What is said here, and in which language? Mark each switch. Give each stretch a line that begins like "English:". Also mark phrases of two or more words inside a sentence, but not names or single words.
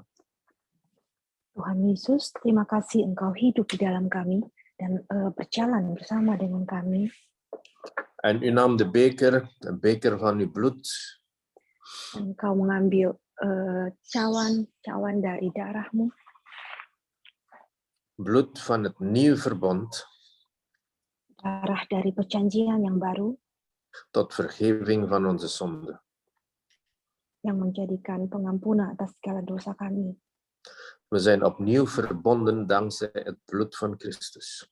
Indonesian: Tuhan Yesus, terima kasih Engkau hidup di dalam kami dan berjalan bersama dengan kami.
Dutch: En u nam de beker, een beker van uw bloed.
Indonesian: Engkau mengambil cawan dari darahmu.
Dutch: Bloed van het nieuwe verbond.
Indonesian: Darah dari perjanjian yang baru.
Dutch: Tot vergeving van onze zonde.
Indonesian: Yang menjadikan pengampunan atas segala dosa kami.
Dutch: We zijn opnieuw verbonden dankzij het bloed van Christus.